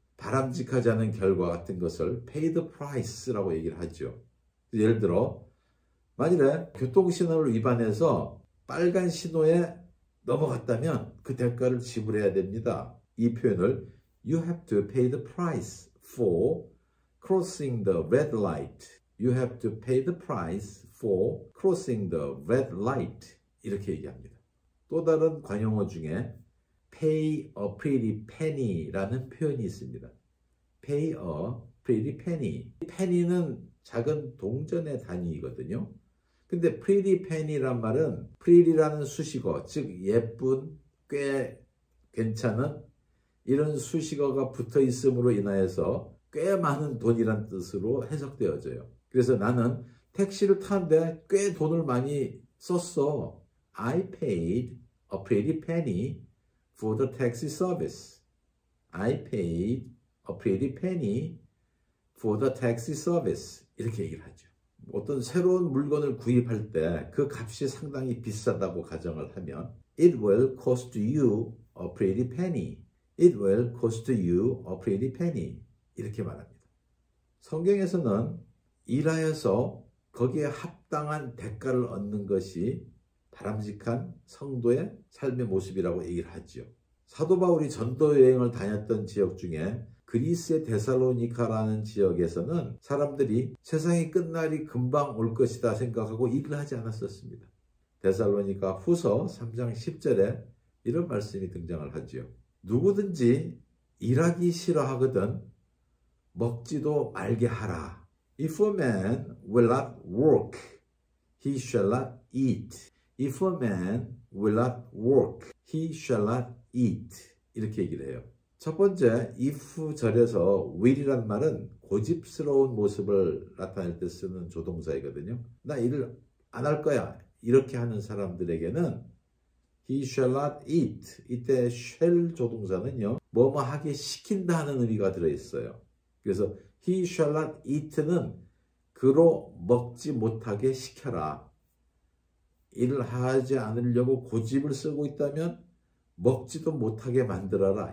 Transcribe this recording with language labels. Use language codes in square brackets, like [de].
[ko] 바람직하지 않은 결과 같은 것을 pay the price라고 얘기를 하죠. 예를 들어 만일에 교통신호를 위반해서 빨간 신호에 넘어갔다면 그 대가를 지불해야 됩니다. 이 표현을 [en] You have to pay the price for crossing the red light. You have to pay the price for crossing the red light. [ko] 이렇게 얘기합니다. 또 다른 관용어 중에 pay a pretty penny라는 표현이 있습니다. [en] pay a pretty penny. [ko] penny는 작은 동전의 단위이거든요. 근데 pretty penny란 말은 pretty라는 수식어, 즉 예쁜, 꽤 괜찮은 이런 수식어가 붙어 있음으로 인하여서 꽤 많은 돈이란 뜻으로 해석되어져요. 그래서 나는 택시를 타는데 꽤 돈을 많이 썼어. [en] I paid a pretty penny for the taxi service. I paid a pretty penny for the taxi service. [ko] 이렇게 얘기를 하죠. 어떤 새로운 물건을 구입할 때 그 값이 상당히 비싸다고 가정을 하면 [en] It will cost you a pretty penny. It will cost you a pretty penny. [ko] 이렇게 말합니다. 성경에서는 일하여서 거기에 합당한 대가를 얻는 것이 바람직한 성도의 삶의 모습이라고 얘기를 하죠. 사도 바울이 전도 여행을 다녔던 지역 중에 그리스의 데살로니카라는 지역에서는 사람들이 세상이 끝날이 금방 올 것이다 생각하고 일을 하지 않았었습니다. 데살로니가 후서 3장 10절에 이런 말씀이 등장을 하죠. 누구든지 일하기 싫어하거든 먹지도 말게 하라. [en] If a man will not work, he shall not eat. If a man will not work, he shall not eat. [ko] 이렇게 얘기를 해요. 첫 번째, if 절에서 will이란 말은 고집스러운 모습을 나타낼 때 쓰는 조동사이거든요. 나 일을 안 할 거야. 이렇게 하는 사람들에게는 [en] he shall not eat. [ko] 이때 shall 조동사는요. 뭐뭐 하게 시킨다 는 의미가 들어있어요. 그래서 he shall not eat는 그로 먹지 못하게 시켜라. 일을 하지 않으려고 고집을 쓰고 있다면 먹지도 못하게 만들어라.